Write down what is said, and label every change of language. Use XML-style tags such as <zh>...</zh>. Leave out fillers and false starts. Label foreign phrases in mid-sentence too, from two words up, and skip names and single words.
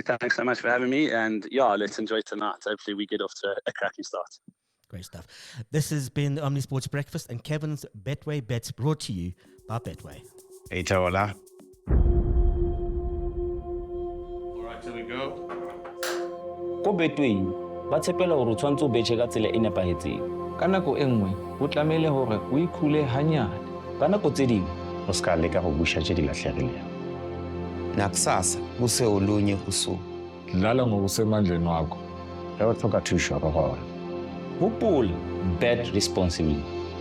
<en>Thanks so much for having me. And let's enjoy tonight. Hopefully we get off to a cracking start. Great stuff. This has been the Omni Sports Breakfast and Kevin's Betway Bets, brought to you by Betway. Hey, Taola. All right, here we go.</en> <st>Ko Betway ba tshepela hore o tshwantse o betjhe ka tsela e nepahetseng. Ka nako e nngwe o tlamehile hore o ikhule hanyane. Ka nako tse ding</st> <nso>O ska leka go busha tše di lahlegilego.</nso> <zu>Nakusasa kuse olunye kusuku. Dlala ngokusemandleni wakho.</zu> <nso>Ge o tlhoka thušo re gona.</nso> <en>hopola, bet responsibly.</en>